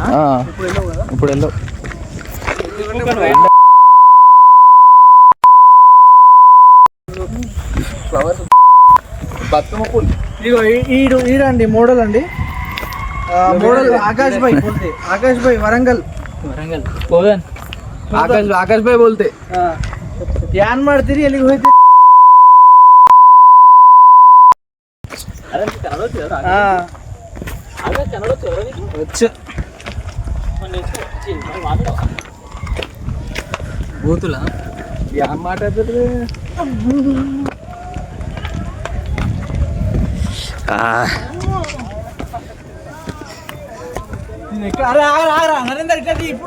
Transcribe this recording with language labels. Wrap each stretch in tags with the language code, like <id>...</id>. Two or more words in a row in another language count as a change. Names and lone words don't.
<te>ఇప్పుడు వెళ్ళవు. ఫ్లవర్స్ బతుకమ్మ పూలు. ఇగో ఈడండి మోడల్ అండి. మోడల్ ఆకాష్ భాయ్ వరంగల్ పోదన్</te> <hi>आकाश भाई बोलते</hi> <kn>ध्यान ಮಾಡ್ತೀರಿ ಎಲ್ಲಿಗೆ ಹೋಯ್ತು? ಅರೆ ಕನ್ನಡ ಗೊತ್ತಿಲ್ಲ. ಆಗ ಕನ್ನಡ ಗೊತ್ತಿಲ್ಲ ನಿಮಗೆ?</kn> <te>వచ్చు. బూతులా ఏం మాట్లాడుతుంది? అరే ఆగరా నరేందర్ ఇట్లా ఇప్పుడు</te>